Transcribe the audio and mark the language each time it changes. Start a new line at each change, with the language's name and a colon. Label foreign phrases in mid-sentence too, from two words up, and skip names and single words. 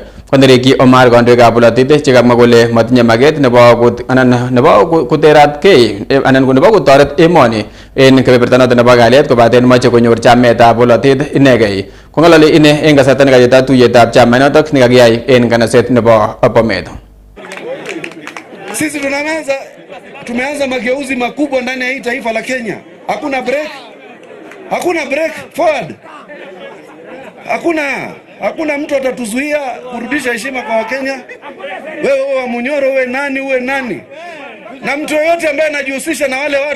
Kalenjin: Konereki Omar kandoikab bolotet chekamwa kole matinye maket nebo kuteratkei anan ko nebo kotoret emoni en kebeberta noton nebo kalyet kobaten moche konyor chametab bolotet inegei. Kong'ololi ine en kasarta nekayeta tuyetab chamainotok nekakiyai en kanaset nebo Bomet.
Swahili: Sisi tumeanza mageuzi makubwa ndani ya hii taifa la Kenya. Hakuna
English: break forward.
Swahili: Hakuna mtu atatuzuia kurudisha heshima kwa Wakenya. Wewe wa Munyoro, uwe nani. Na mtu yoyote ambaye anajihusisha na wale watu.